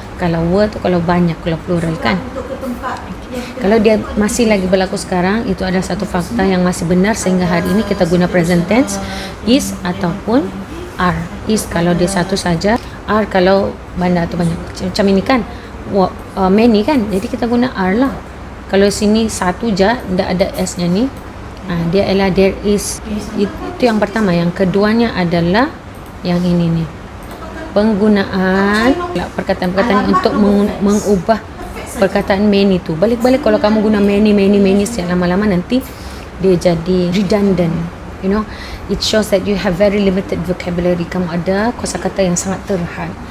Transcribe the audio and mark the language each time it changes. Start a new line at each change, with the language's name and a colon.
Malay: Kalau were tu kalau banyak, kalau plural kan. Kalau dia masih lagi berlaku sekarang, itu adalah satu fakta yang masih benar sehingga hari ini kita guna present tense, is ataupun are. Is kalau dia satu saja, are kalau benda tu banyak. Macam ini kan, many kan, jadi kita guna are lah. Kalau sini satu je, tidak ada s nya ni, dia adalah there is. Itu yang pertama. Yang keduanya adalah yang ini nih, penggunaan perkataan-perkataan untuk mengubah perkataan many tu. Balik-balik kalau kamu guna many secara lama-lama nanti dia jadi redundant.
English: You know, it shows that you have very limited vocabulary.
Malay: Kamu ada kosakata yang sangat terhad.